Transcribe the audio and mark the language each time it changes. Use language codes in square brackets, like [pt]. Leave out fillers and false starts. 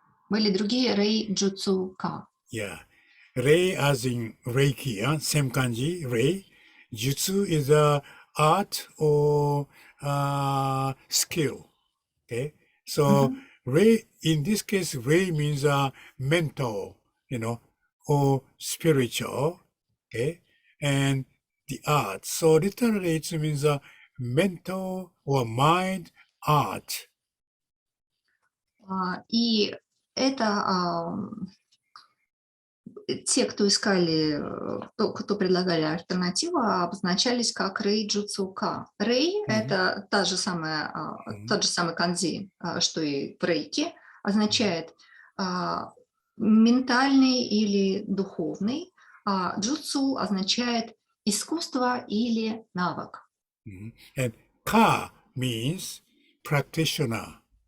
[ru] Были другие рейджутсука. [en] Yeah. Rei as in Рэйки, same kanji, Rei. Jutsu is a art or skill. Okay, so Rei, in this case, Rei means mental, or spiritual. Okay, and the art. So literally, it means mental or mind art. [ru] И это те, кто искали, кто предлагали альтернативу, обозначались как рейджутсука. Рей – это тот же самый канзи, что и в рейки, означает ментальный или духовный, а джутсу означает искусство или навык. [en] And ka means practitioner.